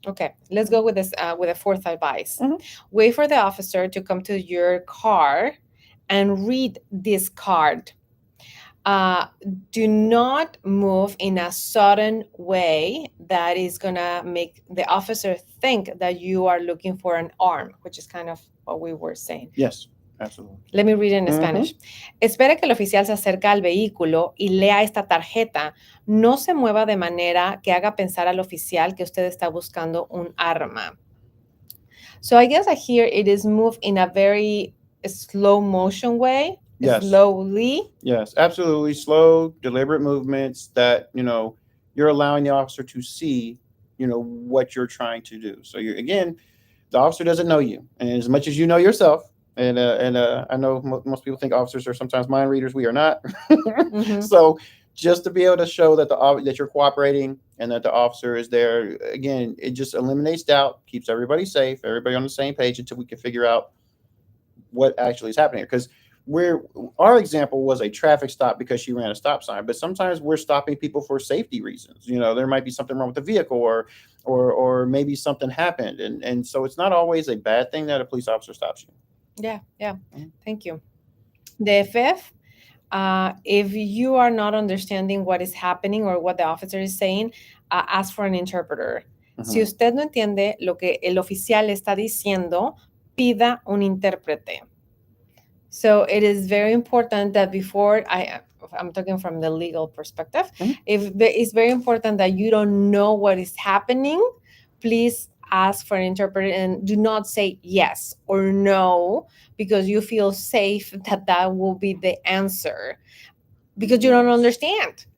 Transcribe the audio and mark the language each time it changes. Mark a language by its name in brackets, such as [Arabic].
[English] Okay, let's go with this with a fourth advice. Wait for the officer to come to your car and read this card. Do not move in a sudden way that is gonna make the officer think that you are looking for an arm, which is kind of what we were saying. Yes, absolutely. Let me read in Spanish. [Spanish] Espere que el oficial se acerque al vehículo y lea esta tarjeta. No se mueva de manera que haga pensar al oficial que usted está buscando un arma. [English] So I guess here it is moved in a very slow motion way. Yes. Slowly. Yes, absolutely. Slow, deliberate movements that, you're allowing the officer to see, what you're trying to do. So the officer doesn't know you, and as much as you know yourself, and I know most people think officers are sometimes mind readers. We are not. So just to be able to show that that you're cooperating and that the officer is there, again, it just eliminates doubt, keeps everybody safe, everybody on the same page, until we can figure out what actually is happening here. Because our example was a traffic stop because she ran a stop sign, but sometimes we're stopping people for safety reasons. There might be something wrong with the vehicle, or maybe something happened, and so it's not always a bad thing that a police officer stops you. Yeah. Thank you. The fifth, if you are not understanding what is happening or what the officer is saying, ask for an interpreter. [Spanish] Si usted no entiende lo que el oficial está diciendo, pida un intérprete. [English] So it is very important that before I'm talking from the legal perspective, it's very important that you don't know what is happening, please ask for an interpreter, and do not say yes or no because you feel safe that will be the answer, because you don't understand.